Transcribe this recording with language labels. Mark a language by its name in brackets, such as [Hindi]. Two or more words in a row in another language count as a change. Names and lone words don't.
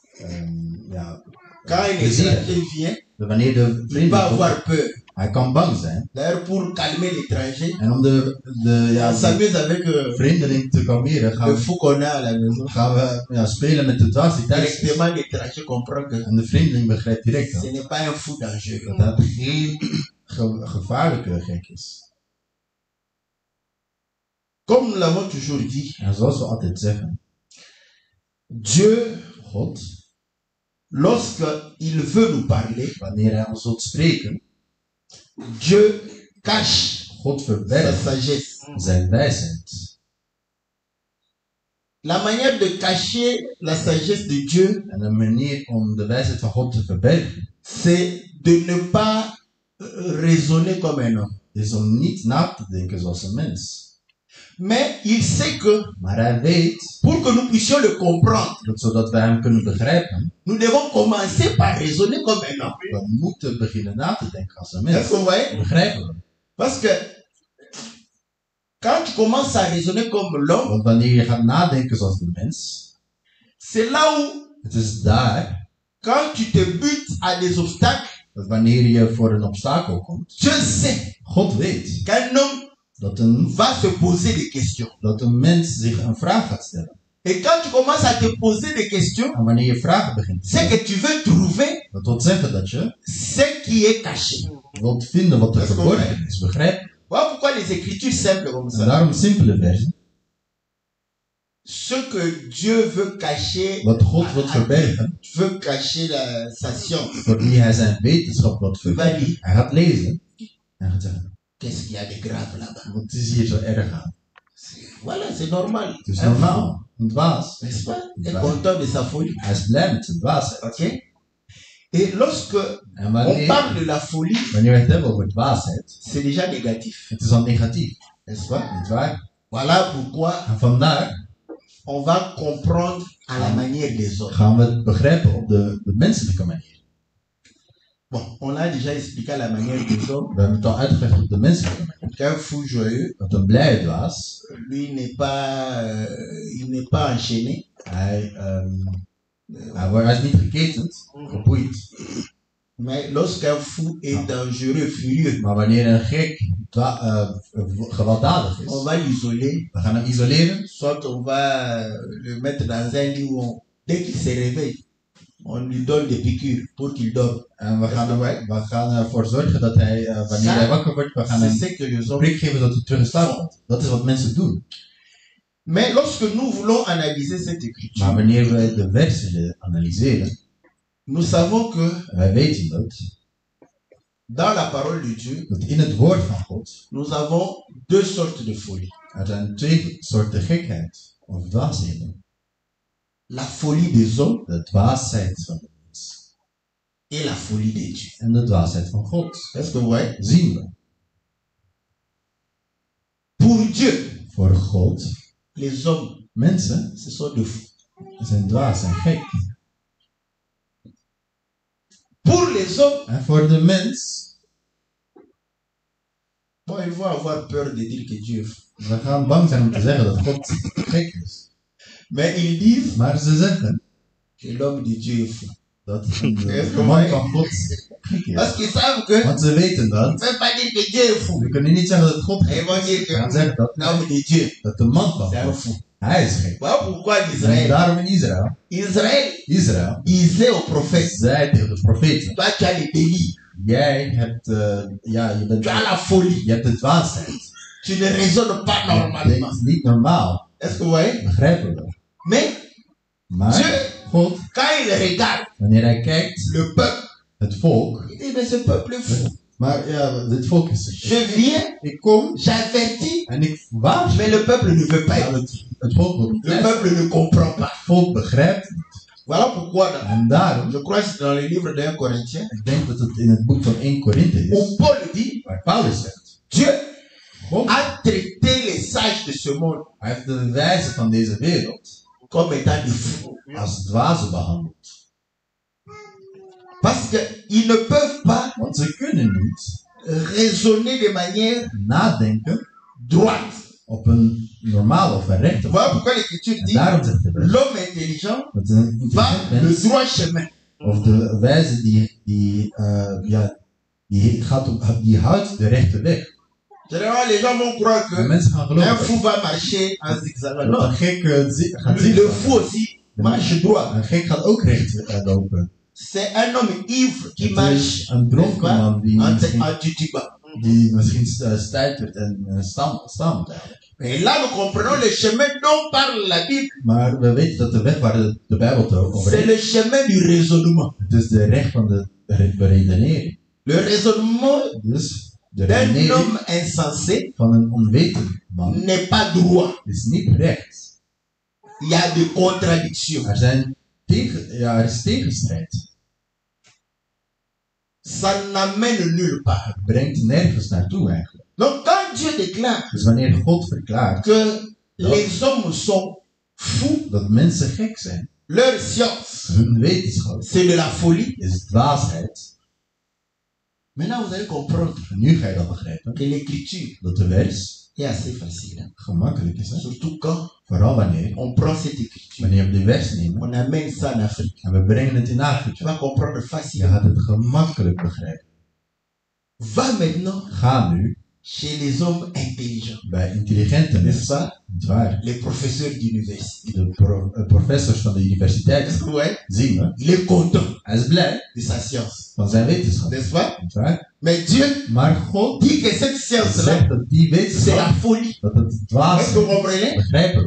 [French] Quand un [Dutch] plezieren. [French] étranger vient, [Dutch] Wanneer de [French] il va [Dutch] vrienden komen, [French] avoir peur. [Dutch] hij kan bang zijn. [French] D'ailleurs, pour calmer l'étranger, [Dutch] En om [French] on s'amuse avec [Dutch] vreemdeling te kalmeren, [French] le fou qu'on a à la maison. [Dutch] gaan we spelen met de dwaas die thuis is. [French] Directement, l'étranger comprend que [Dutch] En de vreemdeling begrijpt direct [French] ce [Dutch] dat [French] n'est pas un fou dangereux. [Dutch] dat geen gevaarlijke gek is. [French] Comme nous l'avons toujours dit, [Dutch] En zoals we altijd zeggen, [French] Dieu, [Dutch] God, [French] lorsqu'il veut nous parler, [Dutch] wanneer hij ons wilt spreken, [French] Dieu cache [Dutch] God [French] sa [Dutch] verbergt [French] sagesse. [Dutch] zijn wijsheid. [French] La manière de cacher la sagesse de Dieu, [Dutch] En een manier om de wijsheid van God te verbergen, [French] c'est de ne pas raisonner comme un homme. [Dutch] is om niet na te denken zoals een mens. [French] Mais il sait que [Dutch] Maar hij weet, [French] pour que nous puissions le comprendre, [Dutch] dat zodat wij hem kunnen begrijpen, [French] nous devons commencer par raisonner comme un homme. [Dutch] we moeten beginnen na te denken als een [French] Est-ce [Dutch] mens. [French] que vous voyez? [Dutch] Begrijpen we? [French] Parce que quand tu commences à raisonner comme l'homme, [Dutch] Want wanneer je gaat nadenken zoals de mens, [French] c'est là où, [Dutch] het is daar [French] quand tu te butes à des obstacles, [Dutch] dat wanneer je voor een obstakel komt, [French] Dieu sait [Dutch] God weet [French] qu'un homme va se poser des questions. [Dutch] dat een mens zich een vraag gaat stellen. [French] Et quand tu commences à te poser des questions, [Dutch] En wanneer je vragen begint te [French] c'est [Dutch] stellen, [French] que tu veux trouver [Dutch] dat wil zeggen dat je [French] ce qui est caché. [Dutch] wilt vinden wat er verborgen is. Begrijp je? [French] Voilà pourquoi les écritures simples comme [Dutch] En [French] ça. [Dutch] daarom een simpele versie. [French] Ce que Dieu veut cacher, [Dutch] Wat God wil verbergen, [French] veut cacher sa science. [Dutch] voor wie hij zijn wetenschap wil [French] Il va [Dutch] verbergen. [French] lire. [Dutch] Hij gaat lezen en gaat zeggen, [French] Qu'est-ce qu'il y a de grave là-bas? [Dutch] wat is hier zo erg aan? [French] Voilà, c'est normal. [Dutch] Het is [French] Un fou, [Dutch] normaal. Een dwaas. [French] n'est-ce pas? Est content de sa folie. [Dutch] Hij is blij met zijn dwaasheid. [French] Ok? Et lorsque [Dutch] En [French] on [Dutch] wanneer [French] parle de la folie, [Dutch] we het hebben over dwaasheid, [French] c'est déjà négatif. [Dutch] het is al negatief. [French] N'est-ce pas? [Dutch] Niet waar? [French] Voilà pourquoi [Dutch] En vandaar [French] on va comprendre à la manière des autres. [Dutch] gaan we het begrijpen op de menselijke manier. [French] Bon, on l'a déjà expliqué à la manière des hommes. [Dutch] We hebben het al uitgelegd op de menselijke manier. [French] Qu'un fou joyeux, [Dutch] Dat een blije dwaas, [French] lui il n'est pas enchaîné. [Dutch] hij is niet geketend, geboeid. [French] Mais lorsqu'un fou est dangereux, furieux, [Dutch] Maar wanneer een gek gewelddadig [French] on [Dutch] is, [French] va l'isoler. [Dutch] we gaan hem isoleren. [French] Soit on va le mettre dans un lit où dès qu'il se réveille, On lui donne des piqûres pour qu'il dorme. [Dutch] En we gaan ervoor zorgen dat hij, wanneer hij wakker wordt, we gaan [French] C'est [Dutch] hem [French] ce que les [Dutch] een [French] hommes [Dutch] prik geven dat hij terug in slaap komt. Dat is wat mensen doen. [French] Mais lorsque nous voulons analyser cette écriture, [Dutch] Maar wanneer wij de versen analyseren, [French] nous savons que [Dutch] wij weten [French] dans la parole de Dieu, [Dutch] dat in het woord van God, [French] nous avons deux sortes de folie. [Dutch] er zijn twee soorten gekheid, of dwaasheden. [French] La folie des hommes [Dutch] De dwaasheid van de mens [French] et la folie de Dieu. [Dutch] en de dwaasheid van God. [French] Est-ce que vous voyez? [Dutch] Zien we. [French] Pour Dieu, [Dutch] Voor God, [French] les hommes, [Dutch] mensen [French] ce sont de fous. [Dutch] zijn dwaas en gek. [French] Pour les hommes, [Dutch] En voor de mens, [French] bon, ils vont avoir peur de dire que Dieu est fou. [Dutch] we gaan bang zijn om te zeggen dat God gek is. [French] Mais ils disent [Dutch] Maar ze zeggen [French] que l'homme de Dieu est fou. [Dutch] dat de man van God gek is. [French] Parce qu'ils savent que [Dutch] Want ze weten [French] on [Dutch] dat. [French] ne peut pas dire que Dieu est fou. [Dutch] We kunnen niet zeggen dat God [French] Et [Dutch] gek [French] ils vont dire [Dutch] is. We gaan [French] que [Dutch] zeggen dat, [French] l'homme de Dieu, [Dutch] dat de man van [French] c'est un [Dutch] God, [French] fou. [Dutch] hij is gek. [French] Voilà pourquoi [Dutch] En [French] Israël, [Dutch] daarom in Israël [French] Israël disait aux prophètes, [Dutch] zei tegen de profeten, [French] toi tu as les délits, [Dutch] jij hebt, [French] tu as la folie, [Dutch] je hebt de dwaasheid. [French] tu ne raisonnes pas [Dutch] Je [French] normalement. [Dutch] denkt niet normaal. [French] Est-ce que vous voyez? [Dutch] Begrijpen we. [French] Mais [Dutch] Maar [French] Dieu, [Dutch] God, [French] quand il regarde [Dutch] wanneer hij kijkt, [French] le peuple, [Dutch] het volk, [French] il dit mais ce peuple est fou. [Dutch] maar ja, dit volk is. [French] Je viens, [Dutch] Ik kom [French] j'avertis, [Dutch] en ik waarschuw. [French] mais le peuple ne veut pas [Dutch] Maar [French] écouter. [Dutch] het volk wil niet [French] Le [Dutch] luisteren. [French] peuple ne comprend pas. [Dutch] Het volk begrijpt niet. [French] Voilà pourquoi, [Dutch] En daarom, [French] je crois que c'est dans le livre d'un Corinthien, [Dutch] ik denk dat het in het boek van 1 Korinthe is, [French] où Paul dit, [Dutch] waar Paulus zegt, [French] Dieu [Dutch] God, [French] a traité les sages de ce monde [Dutch] hij heeft de wijzen van deze wereld [French] comme étant des fous. [Dutch] als dwazen behandeld. [French] Parce qu'ils ne peuvent pas [Dutch] Want ze kunnen niet [French] raisonner de manière [Dutch] nadenken [French] droite. [Dutch] op een normale of een rechte [French] Voilà [Dutch] manier. [French] pourquoi l'Écriture [Dutch] En [French] dit, [Dutch] daarom zegt de Bijbel [French] l'homme intelligent [Dutch] dat een [French] va [Dutch] intelligent [French] le [Dutch] mens, [French] droit chemin. [Dutch] of de wijze die houdt de rechte weg. [French] Généralement, les gens vont croire [Dutch] En [French] que [Dutch] mensen gaan [French] un [Dutch] geloven [French] fou va marcher en zigzag. [Dutch] dat [French] Non, [Dutch] een gek gaat [French] le [Dutch] zitten. [French] fou aussi marche droit. [Dutch] Een gek gaat ook recht lopen. [French] C'est un homme ivre qui [Dutch] Het [French] marche [Dutch] is een dronken man [French] en titiba. [Dutch] die misschien stuitert en stamt eigenlijk. [French] Et là, nous comprenons le chemin dont parle la Bible. [Dutch] Maar we weten dat de weg waar de Bijbel het over [French] C'est [Dutch] heeft, [French] le chemin du raisonnement. [Dutch] het is de weg van de beredenering. [French] Le raisonnement [Dutch] Dus de [French] d'un [Dutch] redenering [French] homme insensé [Dutch] van een onwetend man [French] n'est pas droit. [Dutch] is niet recht. [French] Il y a des contradictions. [Dutch] Er is tegenstrijd. [French] Ça n'amène nulle part. [Dutch] Het brengt nergens naartoe eigenlijk. [French] Donc, quand Dieu déclare [Dutch] Dus wanneer God verklaart [French] que les hommes sont fous, [Dutch] dat mensen gek zijn, [French] leur science, [Dutch] hun wetenschap [French] c'est de la folie. [Dutch] is dwaasheid. [French] Maintenant, vous allez comprendre [Dutch] En nu ga je dat begrijpen, [French] que l'écriture [Dutch] dat de vers [French] est assez facile. Hein? [Dutch] gemakkelijk is. Hè? [French] Surtout quand [Dutch] Vooral wanneer, [French] on prend cette écriture, [Dutch] wanneer we die vers nemen [French] on amène ça en Afrique. [Dutch] en we brengen het in [French] Tu [Dutch] Afrika. [French] vas comprendre [Dutch] Je [French] facilement. [Dutch] gaat het gemakkelijk begrijpen. [French] Va maintenant [Dutch] Ga nu [French] chez les hommes intelligents, [Dutch] bij intelligente [French] n'est-ce [Dutch] mensen, [French] pas? [Dutch] niet waar, [French] Les professeurs d'université. [Dutch] de professors van de universiteit [French] Ouais. [Dutch] zien we. [French] Il est content [Dutch] Hij is blij [French] de sa science, [Dutch] van zijn wetenschap, [French] n'est-ce pas? [Dutch] niet waar. [French] Mais Dieu [Dutch] Maar God [French] dit que cette science-là, [Dutch] zegt dat die [French] c'est la [Dutch] wetenschap, [French] folie. [Dutch] dat het dwaas [French] Est-ce que vous [Dutch] is. [French] comprenez? [Dutch] Begrijpen we.